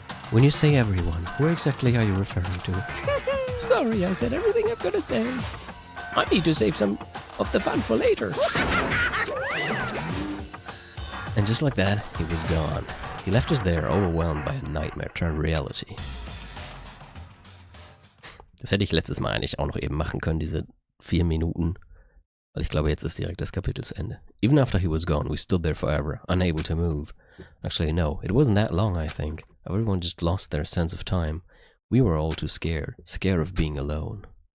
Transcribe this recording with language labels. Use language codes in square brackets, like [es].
[en] When you say everyone, who exactly are you referring to? Sorry, I said everything I've got to say. I need to save some of the fun for later. And just like that, he was gone. He left us there, overwhelmed by a nightmare turned reality. [de] Das hätte ich letztes Mal eigentlich auch noch eben machen können, diese 4 Minuten. Weil ich glaube, jetzt ist direkt das Kapitel zu Ende. [en] Even after he was gone, we stood there forever, unable to move. Actually, no, it wasn't that long, I think. Everyone just lost their sense of time. We were all too scared of being alone.